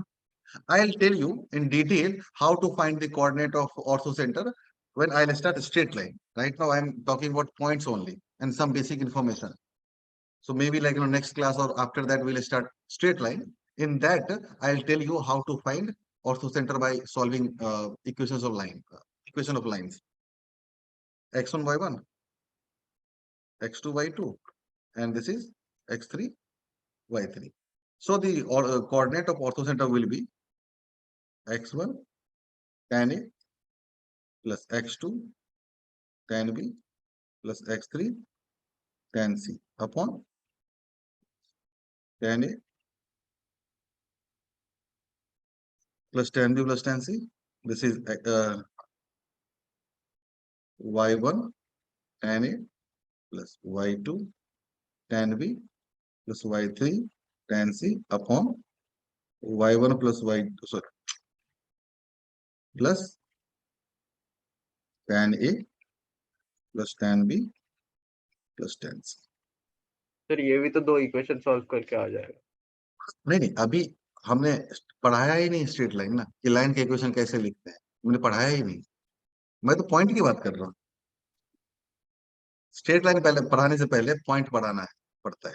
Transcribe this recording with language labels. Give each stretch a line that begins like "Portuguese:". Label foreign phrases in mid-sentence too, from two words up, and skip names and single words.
English: I'll tell you in detail how to find the coordinate of ortho center when I'll start a straight line. Right now I'm talking about points only and some basic information. So maybe next class or after that we'll start straight line. In that I'll tell you how to find ortho center by solving equation of lines. x1 y1, x2 y2, and this is x3 y3. So the coordinate of ortho center will be x1 tan A plus x2 tan B plus x3 tan C upon tan A plus tan B plus tan C. This is y1 tan A plus y2 tan B plus y3 tan C upon y1 plus y2 plus tan A plus tan B plus tan C.
Hindi: सर ये भी तो दो
English: equation solve
Hindi: करके आ जाएगा. नहीं अभी हमने पढ़ाया ही नहीं
English: straight line
Hindi: ना, कि लाइन के इक्वेशन कैसे लिखते हैं, हमने पढ़ाया ही नहीं. मैं तो पॉइंट की बात कर रहा हूँ.
English: straight line
Hindi: पहले पढ़ाने से पहले पॉइंट पढ़ाना है पड़ता है.